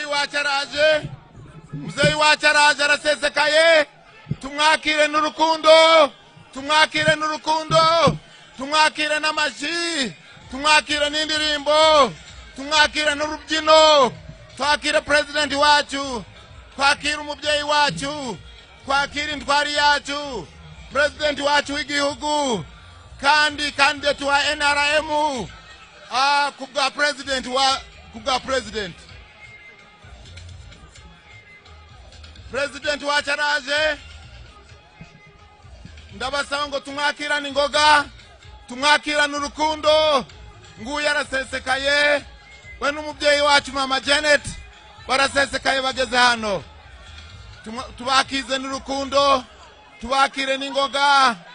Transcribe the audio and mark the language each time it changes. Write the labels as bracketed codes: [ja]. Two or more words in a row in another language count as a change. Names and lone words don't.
[rw] wacharaje, muzeyi wacharaje arasesekaye, tumwakire n'urukundo, tumwakire n'urukundo, tumwakire n'amaji, tumwakire n'indirimbo, tumwakire n'urubyino, twakire president wacu, twakire umubyeyi wacu, twakire intwari yacu, president wacu w'igihugu, kandi candidate wa NRM, kubwa president wa kubwa president. President wacu araje, ndabasaba ngo tumwakira n'ingoga, tumwakira n'urukundo, nguyu arasesekaye, we n'umubyeyi wacu mama Janet barasesekaye bageze hano. Tubakize n'urukundo, tubakire n'ingoga.